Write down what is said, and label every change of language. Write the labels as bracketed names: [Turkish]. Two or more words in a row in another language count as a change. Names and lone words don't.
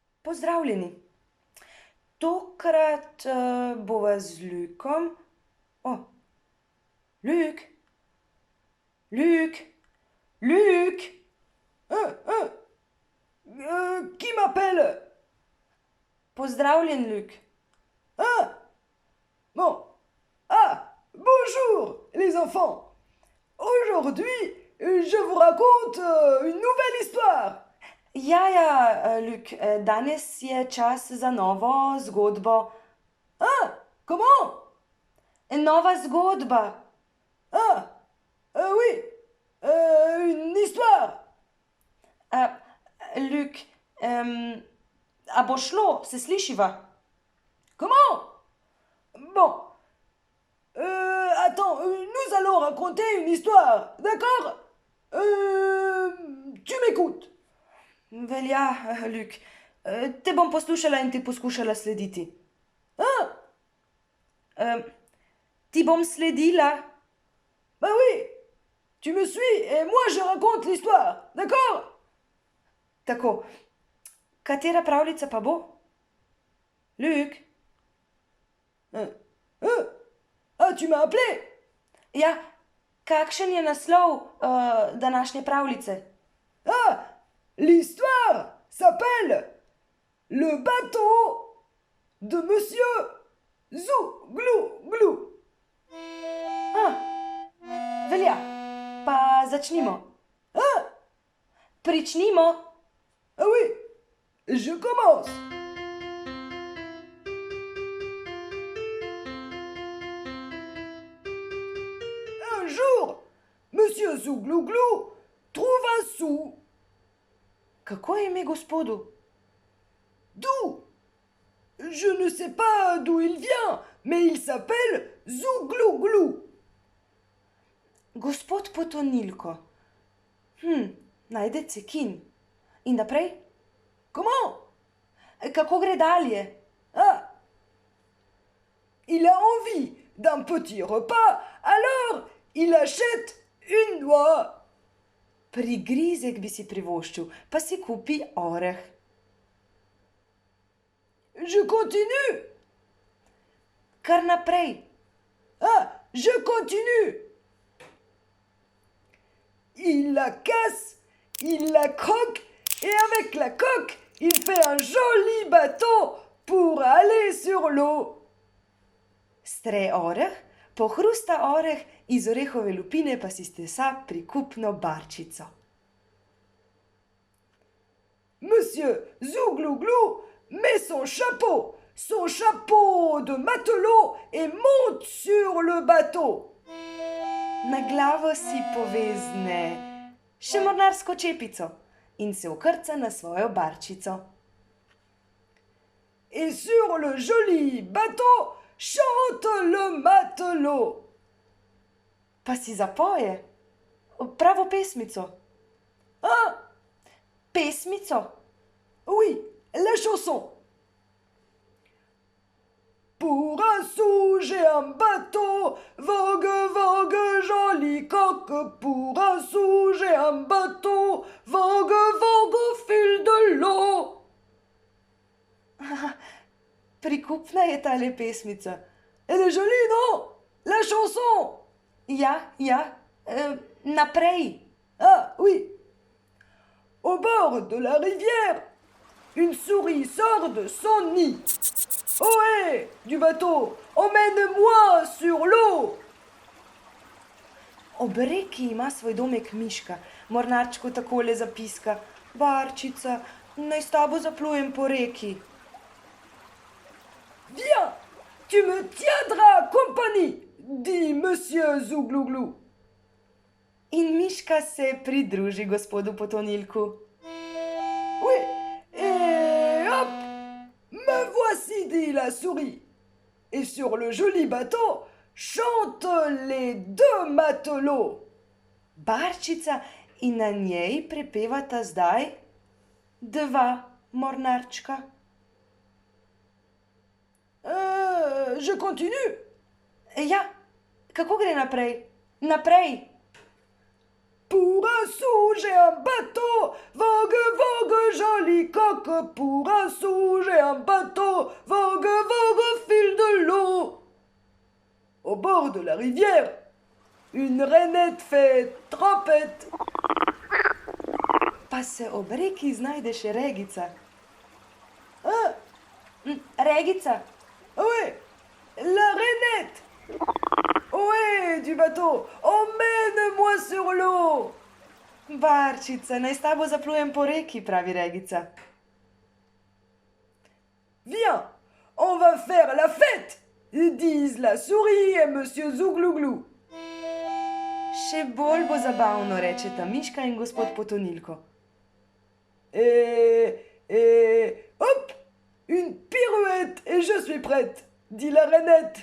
[Slovenian] Pozdravljeni. Tokrat bova z Lukom. O, Luk, Luk, Luk. [French] Qui m'appelle? [Slovenian] Pozdravljen, Luk. [French] Ah, bon. Ah, bonjour les enfants. Aujourd'hui, je vous raconte une nouvelle histoire. [Slovenian] Ja, Luk, danes je čas za novo zgodbo. [French] Ah, comment? [Slovenian] Nova zgodba. [French] Ah, oui, une histoire. [Slovenian] Luk, a bo šlo, se slišiva? [French] Comment? Bon. Attends, nous allons raconter une histoire, d'accord? Tu m'écoutes. [Slovenian] Velja, Luk. Te bom poslušala in ti poskušala slediti. Ti bom sledila. [French] Bah oui, tu me suis et moi je raconte l'histoire, d'accord? [Slovenian] Tako, katera pravljica pa bo? Luk? [French] Ah, tu m'as appelé? [Slovenian] Ja, kakšen je naslov današnje pravljice? [French] Ah, l'histoire s'appelle Le bateau de Monsieur Zouglou. [Slovenian] Velja, pa začnimo. Pričnimo. [French] Ah oui, je commence. Un jour, Monsieur Zouglouglou trouve un sou. [Slovenian] Kako je ime gospodu? [French] D'où? Je ne sais pas d'où il vient, mais il s'appelle Zouglouglou. [Slovenian] Gospod Potonilko. Najde cekin. In naprej? [French] Comment? [Slovenian] Kako gre dalje? [French] Ah, il a envie d'un petit repas, alors il achète une noix. [Slovenian] Prigrizek bi si privoščil, pa si kupi oreh. [French] Je continue. [Slovenian] Kar naprej. [French] Ah, je continue. Il la casse, il la croque, et avec la coque, il fait un joli bateau pour aller sur l'eau. [Slovenian] Stre oreh, pohrusta oreh, iz orehove lupine pa si stesa prikupno barčico. [French] Monsieur Zouglouglou met son chapeau de matelot et monte sur le bateau. [Slovenian] Na glavo si povezne še mornarsko čepico in se ukrca na svojo barčico. [French] Et sur le joli bateau chante le matelot. [Slovenian] Pa si zapoje pravo pesmico. Pesmico. [French] Oui, la chanson. Pour un sou, j'ai un bateau, vogue, vogue, joli coque. Pour un sou, j'ai un bateau, vogue, vogue au fil de l'eau. [Slovenian] Prikupna je tale pesmica. [French] Elle est jolie, non? La chanson. [Slovenian] Ja, naprej. [French] Ah, oui. Au bord de la rivière, une souris sort de son nid. Ohé, du bateau, emmène-moi sur l'eau. [Slovenian] Ob reki ima svoj domek miška. Mornarčku takole zapiska. Barčica, naj s tabo zaplujem po reki. [French] Viens, tu me tiendras compagnie, dit Monsieur Zouglouglou. [Slovenian] In miška se pridruži gospodu Potonilku. [French] Oui, et hop, me voici, dit la souris. Et sur le joli bateau chantent les deux matelots. [Slovenian] Barčica in na njej prepevata zdaj dva mornarčka. [French] Je continue. [Slovenian] Ja, kako gre naprej? Naprej. [French] Pour un sou, j'ai un bateau, vogue, vogue, joli joli coq, pour un sou j'ai un bateau, vogue, vogue au fil de l'eau. Au bord de la rivière, une rainette fait trompette. [Slovenian] Pa se ob reki znajde še regica. Ah, Regica, [French] oui, la rainette. Oui, du bateau, emmène-moi sur l'eau. [Slovenian] barčica, naj s tabo zaplujem po reki, pravi regica. [French] Viens, on va faire la fête, disent la souris et monsieur Zouglouglou. [Slovenian] Še bolj bo zabavno, rečeta Miška in gospod Potonilko. [French] Et hop, une pirouette et je suis prête, dit la rainette.